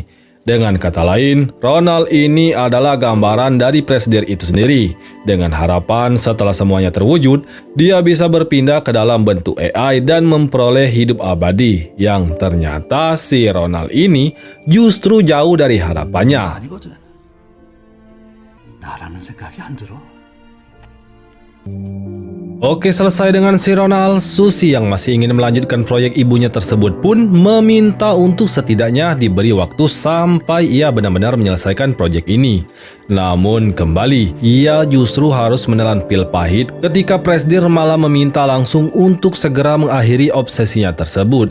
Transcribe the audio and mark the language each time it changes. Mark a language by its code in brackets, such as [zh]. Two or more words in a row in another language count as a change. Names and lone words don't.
[id] Dengan kata lain, Ronald ini adalah gambaran dari Presidir itu sendiri. Dengan harapan setelah semuanya terwujud, dia bisa berpindah ke dalam bentuk AI dan memperoleh hidup abadi. Yang ternyata si Ronald ini justru jauh dari harapannya. [ko] 아니거든. 나라는 생각이 안 들어. [id] Oke, selesai dengan si Ronald, Suzy yang masih ingin melanjutkan proyek ibunya tersebut pun meminta untuk setidaknya diberi waktu sampai ia benar-benar menyelesaikan proyek ini. Namun kembali, ia justru harus menelan pil pahit ketika Presidir malah meminta langsung untuk segera mengakhiri obsesinya tersebut.